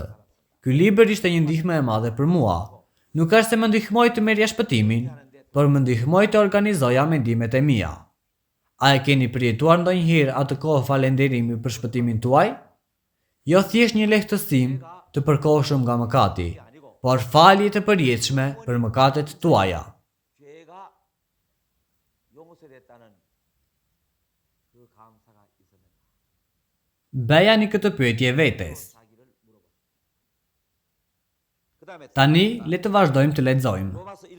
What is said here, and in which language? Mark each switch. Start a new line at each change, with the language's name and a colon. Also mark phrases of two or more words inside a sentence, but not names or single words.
Albanian: Ky libër ishte një ndihmë e madhe për mua. Nuk është se më ndihmoi të merrja shpëtimin, por më ndihmoi të organizoja mendimet e mia. A e keni përjetuar ndonjëherë atë kohë falënderimi për shpëtimin tuaj? Jo thjesht një lehtësim të përkohshëm nga mëkati, por falje të përjetshme për mëkatet tuaja.
Korean: 죄가 용서됐다는 그 감사가 있었는가?
Albanian: Bëjani këtë pyetje vetes.
Korean: 자기를 물어보세요. 그다음에
Albanian: Tani, le të vazhdojmë të lexojmë.
Korean: 로마서 1장